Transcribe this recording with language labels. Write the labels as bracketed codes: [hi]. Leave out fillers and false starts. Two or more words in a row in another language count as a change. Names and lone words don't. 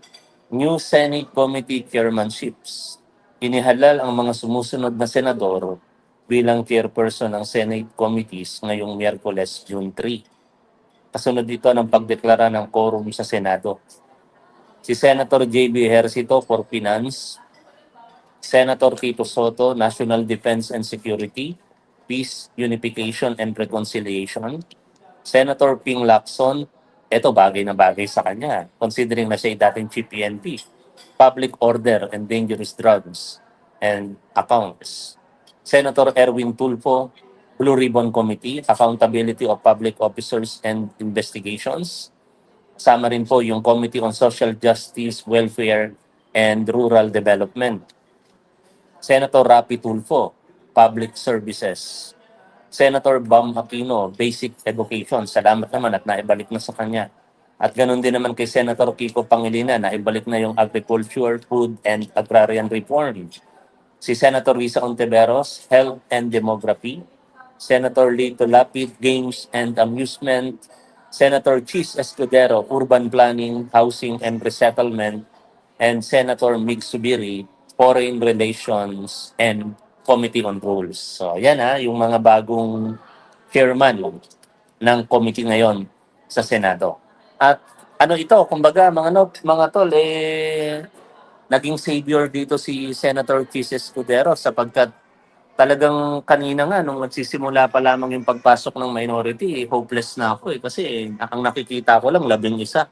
[en] New Senate Committee Chairmanships. [tl] Inihalal ang mga sumusunod na senador bilang chairperson ng Senate Committees ngayong Miyerkules, June 3. Kasunod dito ng pagdeklara ng quorum sa Senado. Si Senator J.B. Ejercito for Finance, Senator Tito Soto, National Defense and Security, Peace, Unification and Reconciliation, Senator Ping Lacson, ito bagay na bagay sa kanya, considering na siya ay dating Chief PNP, Public Order and Dangerous Drugs and Accounts. Senator Erwin Tulfo, Blue Ribbon Committee, Accountability of Public Officers and Investigations. Kasama rin po yung Committee on Social Justice, Welfare, and Rural Development. Senator Rapi Tulfo, Public Services. Senator Bam Aquino, Basic Education. Salamat naman at naibalik na sa kanya. At ganoon din naman kay Senator Kiko Pangilinan, naibalik na yung Agriculture, Food, and Agrarian Reform. Si Senator Risa Ontiveros, Health and Demography. Senator Lito Lapid, Games and Amusement. Senator Chis Escudero, Urban Planning, Housing and Resettlement. And Senator Mig Subiri, Foreign Relations and Committee on Rules. So, yan yung mga bagong chairman ng committee ngayon sa Senado. At ano ito, kumbaga mga tol, naging savior dito si Senator Chis Escudero sapagkat talagang kanina nga nung nagsisimula pa lamang yung pagpasok ng minority, hopeless na ako kasi ang nakikita ko lang 11.